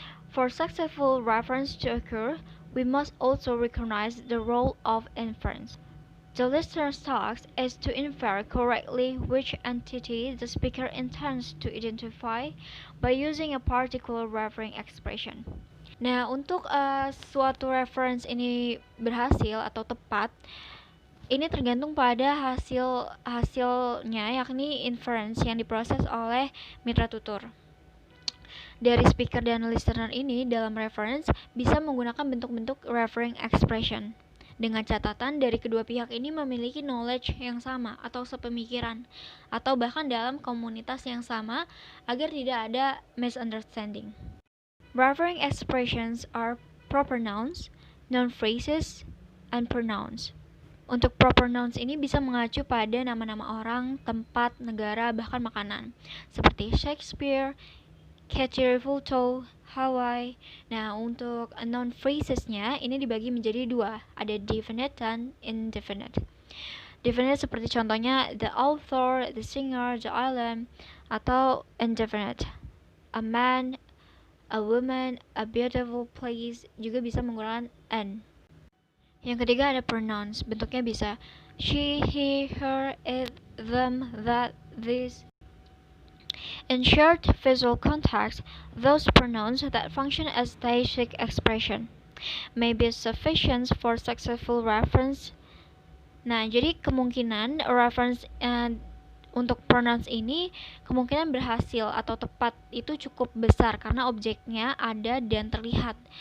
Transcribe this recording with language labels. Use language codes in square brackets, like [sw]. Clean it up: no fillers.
[en] For successful reference to occur, we must also recognize the role of inference. The listener's task is to infer correctly which entity the speaker intends to identify by using a particular referring expression. [id] Nah, untuk suatu reference ini berhasil atau tepat, ini tergantung pada hasilnya, yakni inference yang diproses oleh mitra tutur. Dari speaker dan listener ini dalam reference bisa menggunakan bentuk-bentuk referring expression. Dengan catatan dari kedua pihak ini memiliki knowledge yang sama atau sepemikiran, atau bahkan dalam komunitas yang sama agar tidak ada misunderstanding. [en] Referring expressions are proper nouns, noun phrases, and pronouns. [id] Untuk proper nouns ini bisa mengacu pada nama-nama orang, tempat, negara, bahkan makanan, seperti Shakespeare, Katie Revuto, Hawaii. Nah, untuk noun phrases-nya ini dibagi menjadi dua, ada definite dan indefinite. Definite seperti contohnya the author, the singer, the island, atau indefinite, a man, a woman, a beautiful place, juga bisa menggunakan an. Yang ketiga ada pronouns, bentuknya bisa she, he, her, it, them, that, this. [en] In short visual context, those pronouns that function as deictic expression may be sufficient for successful reference. [id] Nah, jadi kemungkinan reference untuk pronouns ini kemungkinan berhasil atau tepat itu cukup besar karena objeknya ada dan terlihat.